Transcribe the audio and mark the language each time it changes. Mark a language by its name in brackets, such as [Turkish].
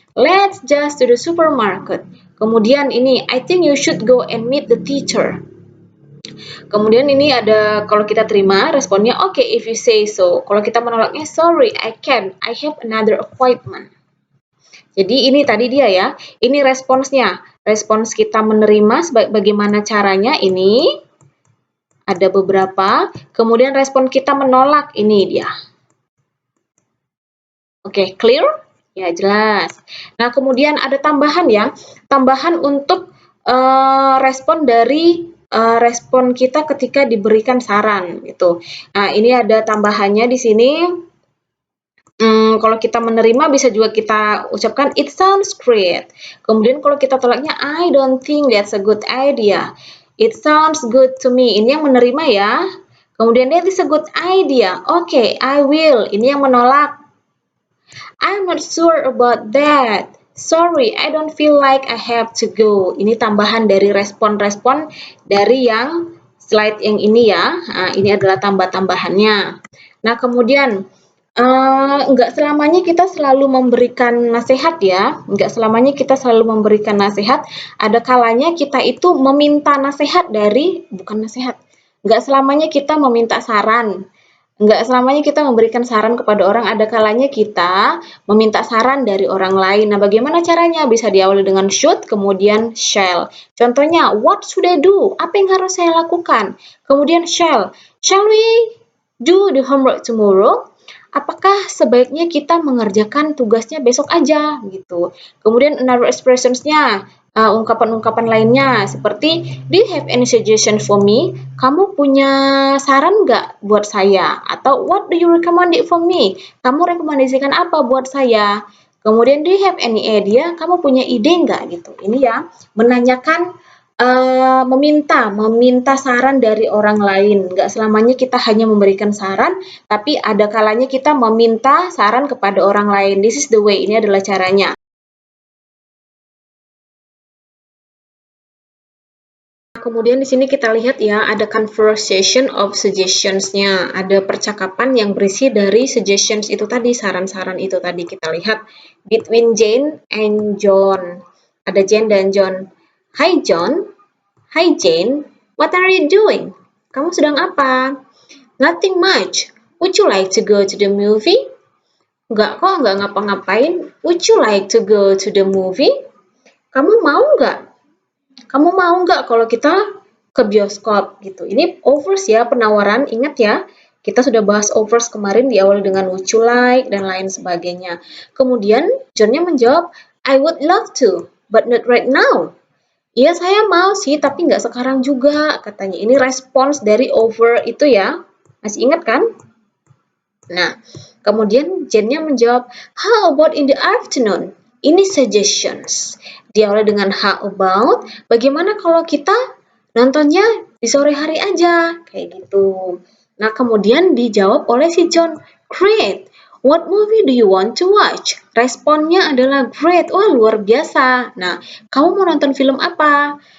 [English] Let's just to the supermarket. [Indonesian] Kemudian ini, [English] I think you should go and meet the teacher. [Indonesian] Kemudian ini ada kalau kita terima responnya [English] okay if you say so. [Indonesian] Kalau kita menolaknya [English] sorry I can't, I have another appointment. [Indonesian] Jadi ini tadi dia ya. Ini responsnya. Respons kita menerima bagaimana caranya ini ada beberapa. Kemudian respon kita menolak ini dia. Oke, [English] clear? [Indonesian] Ya, jelas. Nah, kemudian ada tambahan ya. Tambahan untuk respon dari respon kita ketika diberikan saran gitu. Nah, ini ada tambahannya di sini. Kalau kita menerima bisa juga kita ucapkan [English] it sounds great. [Indonesian] Kemudian kalau kita tolaknya [English] I don't think that's a good idea. It sounds good to me. [Indonesian] Ini yang menerima ya. [English] Kemudian that is a good idea. Okay, I will. [Indonesian] Ini yang menolak. [English] I'm not sure about that. Sorry, I don't feel like I have to go. [Indonesian] Ini tambahan dari respon-respon dari yang slide yang ini ya. Nah, ini adalah tambah-tambahannya. Nah, kemudian nggak selamanya kita selalu memberikan nasihat ya. Nggak selamanya kita selalu memberikan nasihat. Ada kalanya kita itu meminta nasihat bukan nasihat. Nggak selamanya kita meminta saran. Nggak selamanya kita memberikan saran kepada orang, ada kalanya kita meminta saran dari orang lain. Nah, bagaimana caranya? Bisa diawali dengan should, kemudian shall. [English] Contohnya, what should I do? [Indonesian] Apa yang harus saya lakukan? Kemudian shall. [English] Shall we do the homework tomorrow? [Indonesian] Apakah sebaiknya kita mengerjakan tugasnya besok aja? Gitu. [English] Kemudian another expressions-nya, ungkapan-ungkapan lainnya seperti do you have any suggestion for me? [Indonesian] Kamu punya saran nggak buat saya? [English] Atau what do you recommend it for me? [Indonesian] Kamu rekomendasikan apa buat saya? [English] Kemudian do you have any idea? [Indonesian] Kamu punya ide nggak gitu? Ini ya menanyakan meminta saran dari orang lain. Nggak selamanya kita hanya memberikan saran, tapi ada kalanya kita meminta saran kepada orang lain. [English] This is the way. [Indonesian] Ini adalah caranya. Kemudian di sini kita lihat ya, ada conversation of suggestions-nya. Ada percakapan yang berisi dari suggestions itu tadi, saran-saran itu tadi. [English] Kita lihat between Jane and John. [Indonesian] Ada Jane dan John. [English] Hi John. Hi Jane. What are you doing? [Indonesian] Kamu sedang apa? [English] Nothing much. Would you like to go to the movie? [Indonesian] Enggak kok, enggak ngapa-ngapain. [English] Would you like to go to the movie? [Indonesian] Kamu mau enggak? Kamu mau nggak kalau kita ke bioskop gitu? Ini offers ya, penawaran. Ingat ya, kita sudah bahas offers kemarin di awal dengan [English] would you like [Indonesian] dan lain sebagainya. Kemudian John-nya menjawab, [English] I would love to, but not right now. [Indonesian] Iya saya mau sih, tapi nggak sekarang juga, katanya. Ini respons dari offer itu ya. Masih ingat kan? Nah, kemudian Jane-nya menjawab, [English] how about in the afternoon? [Indonesian] Ini suggestions. Diawali dengan [English] how about, [Indonesian] bagaimana kalau kita nontonnya di sore hari aja? Kayak gitu. Nah, kemudian dijawab oleh si John, [English] great. What movie do you want to watch? [Indonesian] Responnya adalah [English] great. [Indonesian] Wah, luar biasa. Nah, kamu mau nonton film apa?